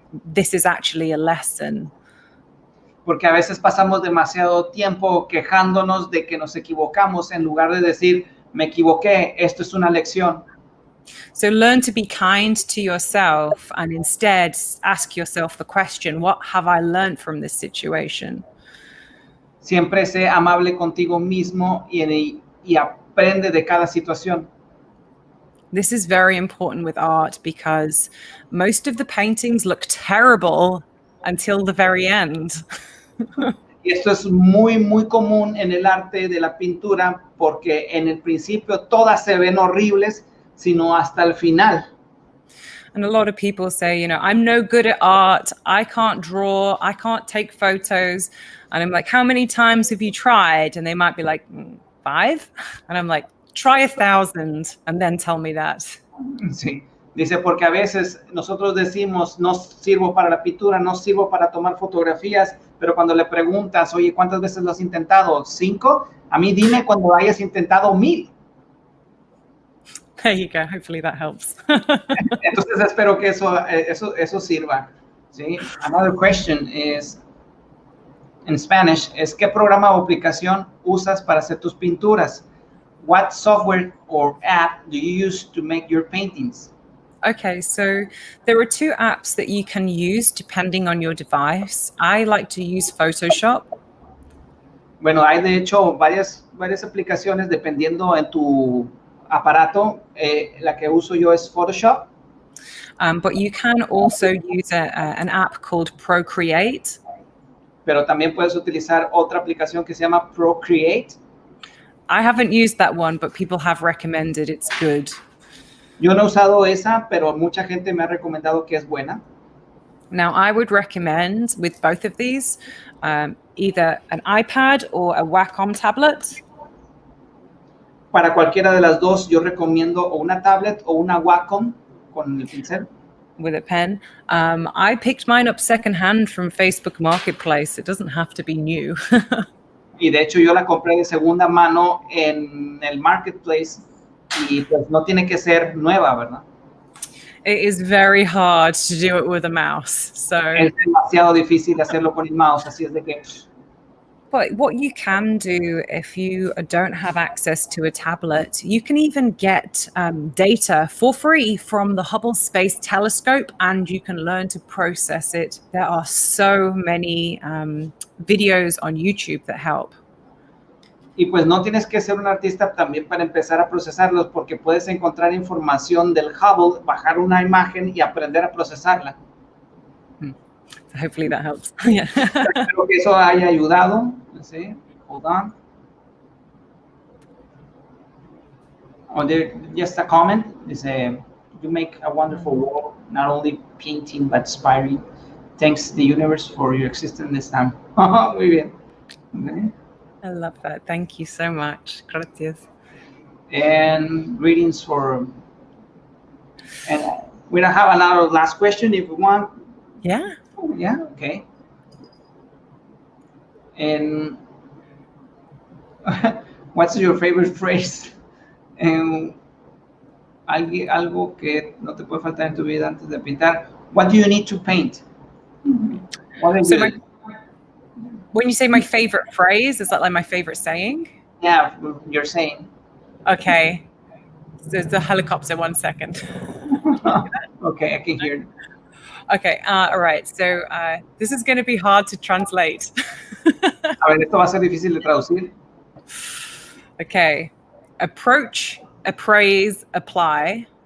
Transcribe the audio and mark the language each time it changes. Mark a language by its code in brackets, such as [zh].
[en] This is actually a lesson. [es] Porque a veces pasamos demasiado tiempo quejándonos de que nos equivocamos en lugar de decir, me equivoqué, esto es una lección. [en] So learn to be kind to yourself and instead ask yourself the question, what have I learned from this situation? [es] Siempre sé amable contigo mismo y aprende de cada situación. [en] This is very important with art because most of the paintings look terrible until the very end. [es] Y esto es muy, muy común en el arte de la pintura porque en el principio todas se ven horribles, sino hasta el final. [en] And a lot of people say, I'm no good at art. I can't draw. I can't take photos. And I'm like, how many times have you tried? And they might be like, 5. And I'm like, try 1,000 and then tell me that. [es] Sí, dice, porque a veces nosotros decimos, no sirvo para la pintura, no sirvo para tomar fotografías, pero cuando le preguntas, oye, ¿cuántas veces lo has intentado? 5. A mí dime cuando hayas intentado 1,000. [en] There you go. Hopefully that helps. [es] Entonces espero que eso sirva. ¿Sí? [en] Another question is, in Spanish, [es] es ¿qué programa o aplicación usas para hacer tus pinturas? [en] What software or app do you use to make your paintings? Okay, so there are two apps that you can use depending on your device. I like to use Photoshop. [es] Bueno, hay de hecho varias aplicaciones dependiendo en tu aparato. La que uso yo es Photoshop. [en] But you can also use an app called Procreate. [es] Pero también puedes utilizar otra aplicación que se llama Procreate. [en] I haven't used that one, but people have recommended it's good. [es] Yo no he usado esa, pero mucha gente me ha recomendado que es buena. [en] Now, I would recommend with both of these, either an iPad or a Wacom tablet. [es] Para cualquiera de las dos, yo recomiendo o una tablet o una Wacom con el pincel. [en] With a pen. I picked mine up secondhand from Facebook Marketplace. It doesn't have to be new. [es] Y de hecho yo la compré de segunda mano en el Marketplace y pues no tiene que ser nueva, ¿verdad? [en] It is very hard to do it with a mouse. So [es] es demasiado difícil hacerlo con el mouse, así es de que... [en] But what you can do if you don't have access to a tablet, you can even get data for free from the Hubble Space Telescope, and you can learn to process it. There are so many videos on YouTube that help. [es] Y pues no tienes que ser un artista también para empezar a procesarlos, porque puedes encontrar información del Hubble, bajar una imagen y aprender a procesarla. [en] So hopefully that helps. Yeah. [es] Espero que eso haya ayudado. [en] Let's see. Hold on. Oh, there, just a comment. It's you make a wonderful work, not only painting but inspiring. Thanks the universe for your existence this time. [es] Muy bien. Okay. [en] I love that. Thank you so much. Gracias. And greetings for. And we don't have another last question if we want. Yeah. Yeah, okay. And what's your favorite phrase? [es] Algo que no te puede faltar en tu vida antes de pintar. [en] What do you need to paint? So when you say my favorite phrase, is that like my favorite saying? Yeah, you're saying. Okay. There's the helicopter, 1 second. Okay, I can hear it. Okay, all right. So this is going to be hard to translate. [es] A ver, esto va a ser difícil de traducir. [en] Okay. Approach, appraise, apply.